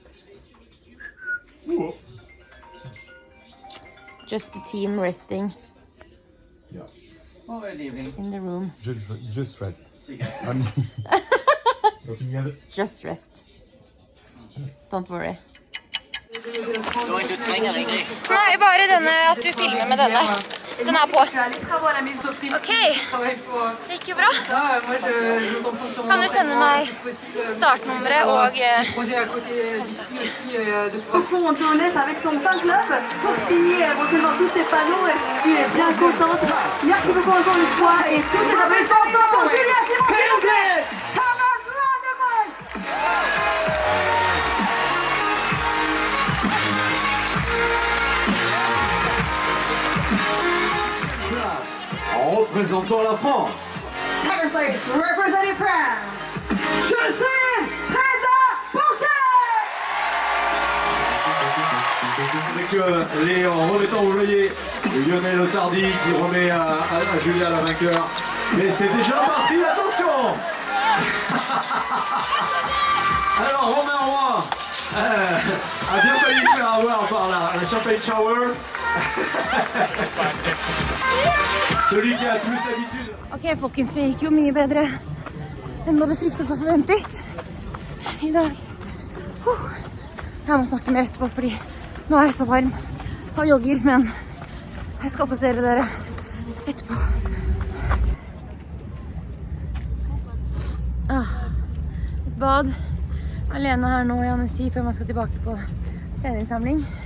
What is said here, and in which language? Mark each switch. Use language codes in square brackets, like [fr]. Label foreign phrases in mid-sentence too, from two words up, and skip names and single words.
[en] Just the team resting Yeah. in the room. Just rest. Nothing else? Just rest. Don't worry. [no] Nei, bare denne, at du filmer med denne. Den er på. Ok, det gikk jo bra. Kan du sende meg startnummeret og [fr] On te laisse avec ton fan club pour signer éventuellement tous ces panneaux. Est-ce que tu es bien contente? Merci beaucoup encore une fois et tous ces applaudissements pour Julia Simon, s'il vous plaît. [en] Come on, Landemann! [fr] En représentant la France. [en] Second place, representing France, Justine Prézat-Boucher! [fr] Avec les remettants, vous voyez, Lionel Otardi qui remet à Julia la vainqueur. Mais c'est déjà parti, attention. Alors Romain Roy a bien failli se faire avoir par la [en] champagne shower. [fr] Celui qui a plus l'habitude. [no] Ok, folkens, det gikk jo mye bedre enn både fryktet og forventet i dag. Jeg må snakke mer etterpå, fordi nå er jeg så varm og jogger, men jeg skal oppdatere dere etterpå. Et bad alene her nå i Annecy før man skal tilbake på treningssamling.